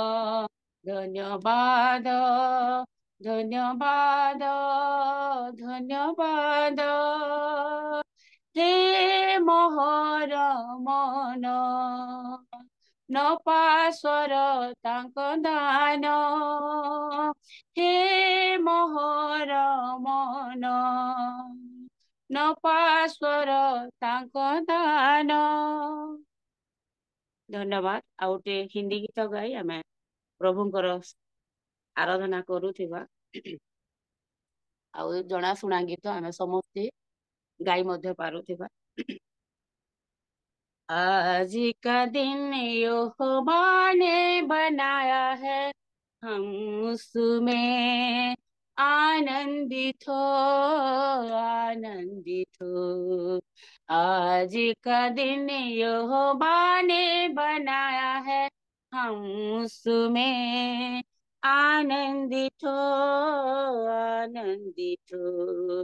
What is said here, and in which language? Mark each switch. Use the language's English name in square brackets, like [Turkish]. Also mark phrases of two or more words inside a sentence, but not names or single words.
[Odia] ଧନ୍ୟବାଦ ଧନ୍ୟବାଦ ଧନ୍ୟବାଦ ହେ ମୋହର ମନ ନ ପାସର ତାଙ୍କ ଦାନ ହେ ମୋହର ମନ ନ ପାସର ତାଙ୍କ ଦାନ ଧନ୍ୟବାଦ। ଆଉ ଗୋଟେ ହିନ୍ଦୀ ଗୀତ ଗାଇ ଆମେ ପ୍ରଭୁଙ୍କର ଆରାଧନା କରୁଥିବା ଆଉ ଜଣାଶୁଣା ଗୀତ ଆମେ ସମସ୍ତେ ଗାଇ ମଧ୍ୟ ପାରୁଥିବା। [Hindi] आज का दिन यहोवा ने बनाया है हम उसमें आनंदित हो आनंदित हो आज का दिन यहोवा ने बनाया है, हम उसमें आनंदित हो, आनंदित हो।